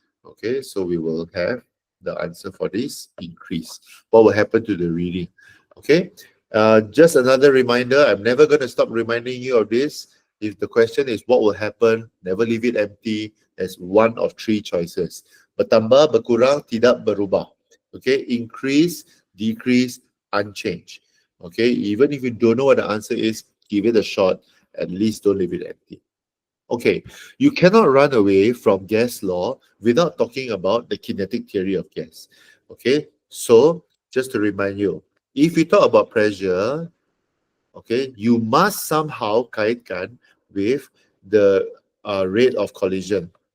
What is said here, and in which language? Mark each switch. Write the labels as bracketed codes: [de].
[en] Okay, so we will have the answer for this increase. What will happen to the reading? Okay, just another reminder, I'm never going to stop reminding you of this. If the question is what will happen, never leave it empty. There's one of three choices. [ms] Bertambah, berkurang, tidak berubah. [en] Okay, increase, decrease, unchanged. Okay, even if you don't know what the answer is, give it a shot. At least don't leave it empty. Okay, you cannot run away from gas law without talking about the kinetic theory of gas. Okay, so just to remind you, if you talk about pressure, okay, you must somehow [ms] kaitkan [en] with the rate of collision.